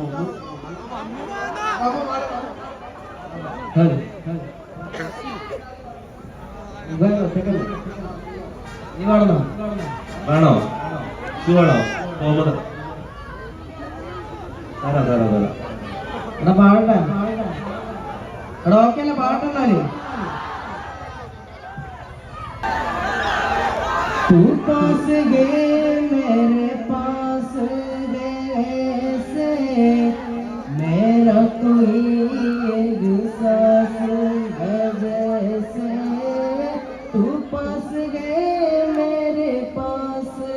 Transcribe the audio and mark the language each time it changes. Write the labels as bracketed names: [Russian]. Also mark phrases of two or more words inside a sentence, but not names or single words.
[Malayalam] നീ പാടണോ? വേണോ? വേണോ? മുഹമ്മദ് തരാം. എടാ പാടണ്ട. എടാ ഓക്കെ അല്ലേ പാട്ടെന്നാല്. [Hindi] तू पास गए मेरे पास से मेरा कोई एहसास जैसे तू पास गए मेरे पास